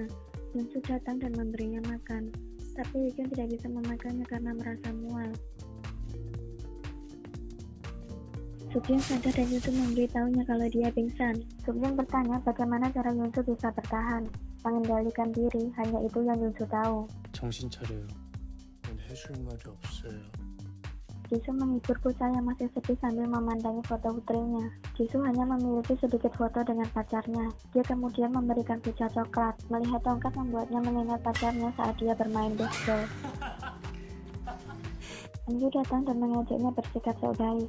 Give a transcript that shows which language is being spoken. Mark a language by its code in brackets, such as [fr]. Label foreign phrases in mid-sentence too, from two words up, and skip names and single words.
[id] Yunsu datang dan memberinya makan, tapi Ji-jung tidak bisa memakannya karena merasa mual. Sukyung sadar dan Yunsu memberitahunya kalau dia pingsan. Sukyung bertanya bagaimana cara Yunsu bisa bertahan. mengendalikan diri, hanya itu yang Yunsu tahu. [ko] 정신 차려요. 해줄 말이 없어요. [id] Jisoo menghibur bocah yang masih sedih sambil memandangi foto putrinya. Jisoo hanya memiliki sedikit foto dengan pacarnya. Dia kemudian memberikan bocah coklat. Melihat tongkat membuatnya mengingat pacarnya saat dia bermain baseball. Anju datang dan mengajaknya bersikap sok baik.